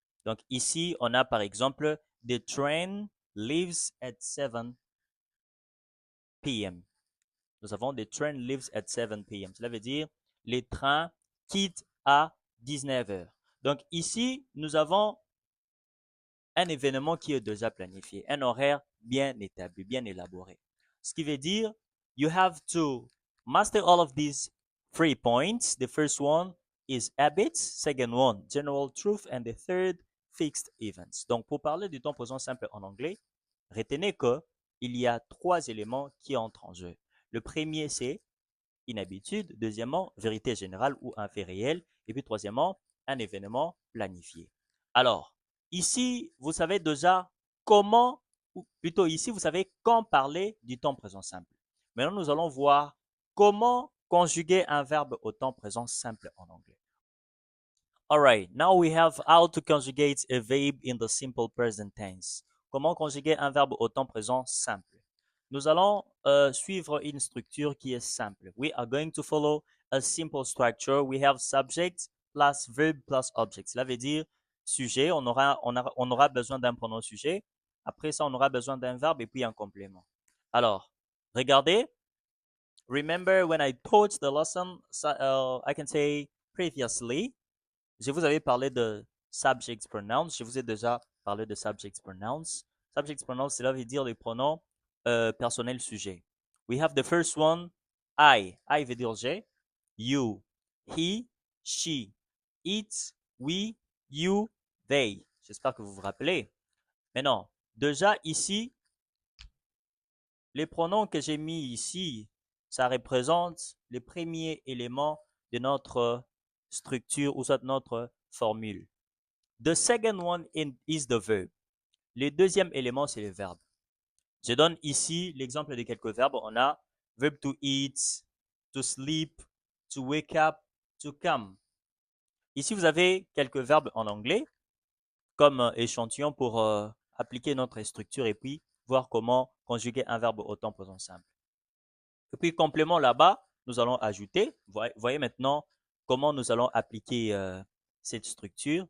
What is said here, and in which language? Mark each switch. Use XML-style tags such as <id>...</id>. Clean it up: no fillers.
<fr>Donc, ici, on a par exemple,</fr> <en>the train leaves at 7 p.m.</en> <fr>Nous avons</fr> <en>the train leaves at 7 p.m.</en> <fr>Cela veut dire, les trains quittent à 19 heures. Donc, ici, nous avons un événement qui est déjà planifié, un horaire bien établi, bien élaboré. Ce qui veut dire,</fr> <en>you have to master all of these 3 points. The first one is habits, second one, general truth, and the third, fixed events.</en> <fr>Donc, pour parler du temps présent simple en anglais, retenez que il y a 3 éléments qui entrent en jeu. Le premier, c'est une habitude. Deuxièmement, vérité générale ou un fait réel. Et puis, troisièmement, un événement planifié. Alors, ici, vous savez déjà comment, ou plutôt ici, vous savez quand parler du temps présent simple. Maintenant, nous allons voir comment conjuguer un verbe au temps présent simple en anglais.</fr> <en>All right, now we have how to conjugate a verb in the simple present tense.</en> <fr>Comment conjuguer un verbe au temps présent simple. Nous allons suivre une structure qui est simple.</fr> <en>We are going to follow a simple structure. We have subject plus verb plus object.</en> <fr>Cela veut dire sujet, on aura besoin d'un pronom sujet. Après ça, on aura besoin d'un verbe et puis un complément. Alors, regardez.</fr> <en>Remember when I taught the lesson, I can say previously,</en> <fr>je vous avais parlé de</fr> <en>subject pronouns.</en> <fr>Je vous ai déjà parlé de subject pronouns. Subject pronouns, cela veut dire les pronoms personnels sujets.</fr> <en>We have the first one, I. I</en> <fr>veut dire j'ai.</fr> <en>You, he, she, it, we, you, they.</en> <fr>J'espère que vous vous rappelez. Maintenant, déjà ici, les pronoms que j'ai mis ici, ça représente les premiers éléments de notre structure ou soit notre formule.</fr> <en>The second one is the verb.</en> <fr>Le deuxième élément, c'est le verbe. Je donne ici l'exemple de quelques verbes. On a</fr> <en>verb to eat, to sleep, to wake up, to come.</en> <fr>Ici, vous avez quelques verbes en anglais comme échantillon pour appliquer notre structure et puis voir comment conjuguer un verbe au temps présent simple. Et puis, complément là-bas, nous allons ajouter. Voyez maintenant comment nous allons appliquer cette structure.</fr>